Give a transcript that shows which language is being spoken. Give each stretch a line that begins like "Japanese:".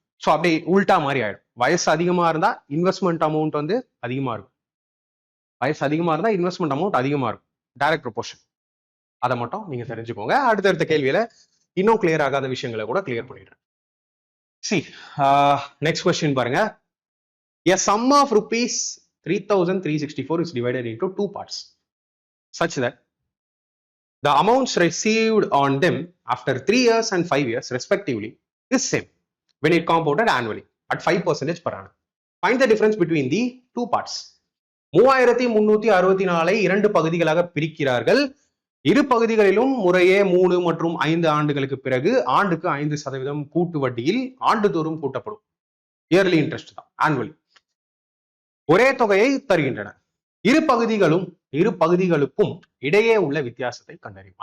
Tamil: So அப்படி உல்டா மாதிரி ஆயிடும். வயசு அதிகமா இருந்தா இன்வெஸ்ட்மெண்ட் அமௌண்ட் வந்து அதிகமா இருக்கும், வயசு அதிகமா இருந்தா இன்வெஸ்ட்மெண்ட் அமௌண்ட் அதிகமா இருக்கும், டைரக்ட் ப்ரொபோர்ஷன். அதை மட்டும் நீங்க தெரிஞ்சுக்கோங்க. அடுத்தடுத்த கேள்வியில இன்னும் கிளியர் ஆகாத விஷயங்களை கூட கிளியர் பண்ணிடுறேன். சி நெக்ஸ்ட் கொஸ்டின் பாருங்க.
English: A sum of rupees 3,364 is divided into 2 parts such that the amounts received on them after 3 years and 5 years respectively is same when it compounded annually at 5% per annum. Find the difference between the 2 parts.
Tamil: 3,364 இரண்டு பகுதிகளாக பிரிக்கிறார்கள். இரு பகுதிகளிலும் முறையே 3 மற்றும் 5 ஆண்டுகளுக்கு பிறகு ஆண்டுக்கு 5% கூட்டு வட்டியில் ஆண்டுதோறும் கூட்டப்படும். இயர்லி இன்ட்ரெஸ்ட் தான், ஆனுவலி. ஒரே தொகையை தருகின்றன. இரு பகுதிகளுக்கும் இடையே உள்ள வித்தியாசத்தை கண்டறியும்.